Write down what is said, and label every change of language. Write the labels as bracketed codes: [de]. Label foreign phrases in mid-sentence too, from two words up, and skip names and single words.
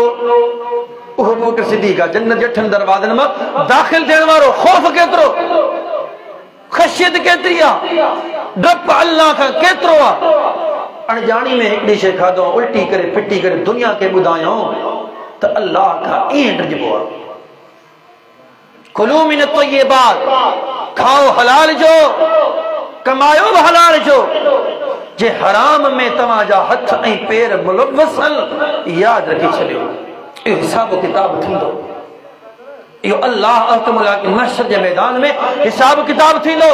[sd] अबू बकर सिद्दीक जन्नत जे 8 दरवाज़नि मां दाख़िल थियण वारो। खौफ़ केतिरो, खशियत केतिरी आहे, डप अल्लाह खां केतिरो आहे। अणजाणी में हिकिड़ी शइ खाधो उल्टी करे फिटी करे दुनिया के ॿुधायो त अल्लाह खां ईअं डिॼबो आहे। [ar] كلوا من الطيبات, [sd] खाओ हलाल जो, कमायो बि हलाल जो। जे हराम में तव्हांजा हथ ऐं पेर मुलव्वस आहिनि यादि रखी छॾियो इहो हिसाब किताब थींदो। इहो अल्लाह [ar] أحكم الحاكمين [sd] महशर जे मैदान में हिसाब किताब थींदो।